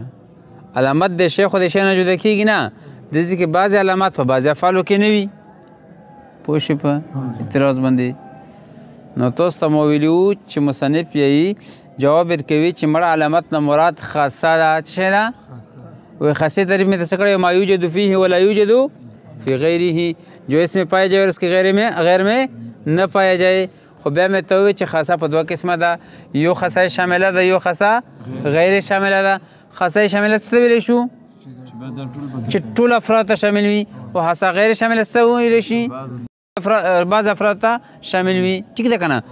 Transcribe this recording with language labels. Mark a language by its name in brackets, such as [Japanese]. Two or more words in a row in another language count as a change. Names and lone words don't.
[Pashto] علامت د شی خو د شی نه جدا کېږي نه، داسې کې بعضې علامات په بعضې افعالو کې نه وي. پوه شوې په اعتراض باندې؟ نو تاسو ته مو ویلي وو چې مصنف یې جواب ورکوي چې مړه علامت نه مراد خاصه ده. څه شی ده؟ وایي خاصه تعریف مې ته څه کړی؟ [Arabic] ما یوجد فیه ولا یوجد فی غیره، [Urdu] جو اس میں پایا جائے اور اس کے غیر میں نہ پایا جائے. [Pashto] خو بیا مې ته وویل چې خاصه په دوه قسمه ده، یو خاصه شامله ده، یو خاصه غیر شامله ده. خاصه شامله څه ته ویلی شو؟ چې ټول افراد ته شامل وي، او خاصه غیر شامله څه ته ویلی شي؟ بعض افراد ته شامل وي. ټیک ده که نه؟